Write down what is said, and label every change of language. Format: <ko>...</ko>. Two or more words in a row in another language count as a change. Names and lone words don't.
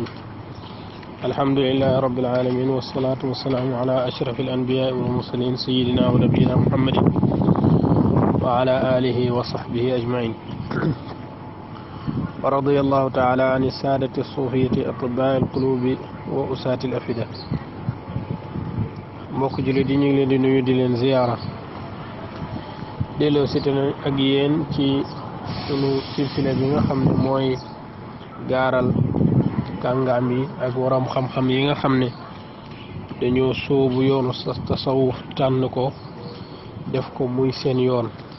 <ar>الحمد لله رب العالمين، والصلاة والسلام على أشرف الأنبياء والمرسلين سيدنا ونبينا محمد وعلى آله وصحبه أجمعين. ورضي الله تعالى عن السادة الصوفية أطباء القلوب وأساة الأفئدة.</ar> <wo>mbokk jullit yi ñu ngi leen di nuyu di leen ziyaara, delloo si ak yéen ci sunu silsila bi nga xam ne mooy gaaral kàngaam yi ak waram xam-xam yi nga xam ne dañoo sóobu yoonu tasawuf tànn ko def ko muy seen yoon.</wo>